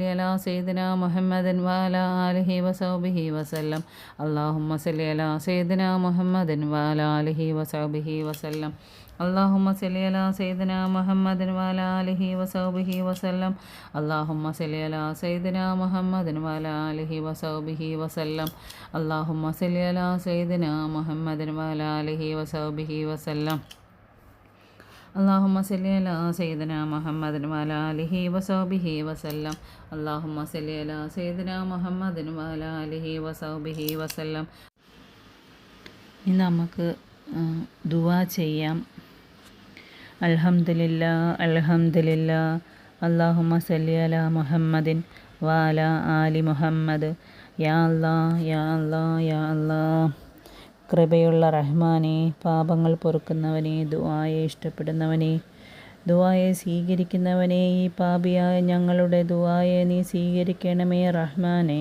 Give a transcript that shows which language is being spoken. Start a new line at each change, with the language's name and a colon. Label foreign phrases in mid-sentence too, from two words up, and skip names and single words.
Arabic: على سيدنا محمد وعلى آله وصحبه وسلم اللهم صل على سيدنا محمد وعلى آله وصحبه وسلم اللهم صل على سيدنا محمد وعلى آله وصحبه وسلم اللهم صل على سيدنا محمد وعلى آله وصحبه وسلم اللهم صل على سيدنا محمد وعلى آله وصحبه وسلم اللهم صل على سيدنا محمد وعلى آله وصحبه وسلم اللهم صل على سيدنا محمد وعلى آله وصحبه وسلم
Malayalam: ഇനി നമുക്ക് ദുആ ചെയ്യാം.
Arabic: الحمد لله الحمد لله اللهم صل على محمد وعلى آل محمد. يا الله يا الله يا الله.
Malayalam: കൃപയുള്ള റഹ്മാനെ, പാപങ്ങൾ പൊറുക്കുന്നവനെ, ദുആയെ ഇഷ്ടപ്പെടുന്നവനെ, ദുആയെ സ്വീകരിക്കുന്നവനെ, ഈ പാപിയായ ഞങ്ങളുടെ ദുആയെ നീ സ്വീകരിക്കണമേ റഹ്മാനേ.